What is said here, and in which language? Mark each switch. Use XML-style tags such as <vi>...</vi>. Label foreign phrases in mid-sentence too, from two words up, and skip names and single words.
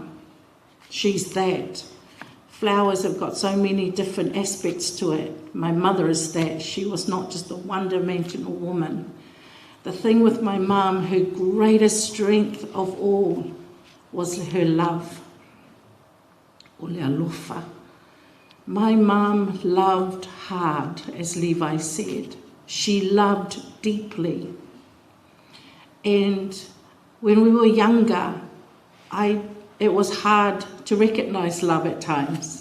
<en>She's that. Flowers have got so many different aspects to it. My mother is that. She was not just a one-dimensional woman. The thing with my mum, her greatest strength of all was her love.</en> <sm>O le alofa.</sm> <en>My mum loved hard, as Levi said. She loved deeply. And when we were younger, it was hard to recognize love at times.</en>